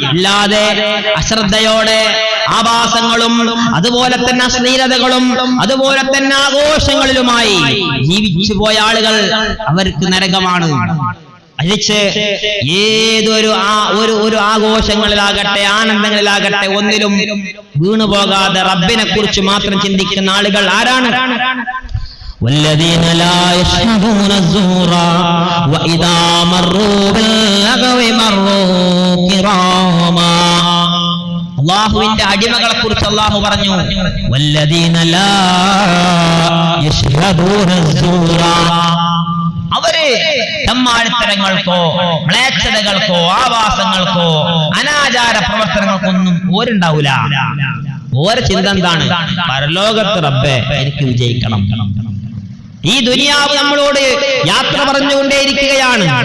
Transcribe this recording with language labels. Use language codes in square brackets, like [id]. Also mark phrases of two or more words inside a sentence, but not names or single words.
[ml] അല്ലാതെ അശ്രദ്ധയോടെ ആഭാസങ്ങളും അതുപോലെ തന്നെ അശ്ലീലതകളും അതുപോലെ തന്നെ ആഘോഷങ്ങളിലുമായി ജീവിച്ചു പോയ ആളുകൾ അവർക്ക് നരകമാണ്. അഴിച്ച് ഏതൊരു ഒരു ആഘോഷങ്ങളിലാകട്ടെ ആനന്ദങ്ങളിലാകട്ടെ ഒന്നിലും വീണുപോകാതെ റബ്ബിനെ കുറിച്ച് മാത്രം ചിന്തിക്കുന്ന ആളുകൾ ആരാണ്? [ar] والذين لا يشهدون الزور وإذا مروا باللغو مروا كراما. [ml] അല്ലാഹുവിന്റെ അടിമകളെ കുറിച്ച് അല്ലാഹു പറഞ്ഞു, [ar] والذين لا يشهدون الزور, [ml] അവര് തമ്മാടിത്തരങ്ങൾക്കോ മ്ലേച്ഛതകൾക്കോ ആവാസങ്ങൾക്കോ അനാചാര പ്രവർത്തനങ്ങൾക്കൊന്നും ഓരുണ്ടാവൂല. ഓരോ ചിന്ത എന്താണ്? പരലോകത്ത് റബ്ബേ എനിക്ക് വിജയിക്കണം. ഈ ദുനിയാവ് നമ്മളോട് യാത്ര പറഞ്ഞുകൊണ്ടേയിരിക്കുകയാണ്.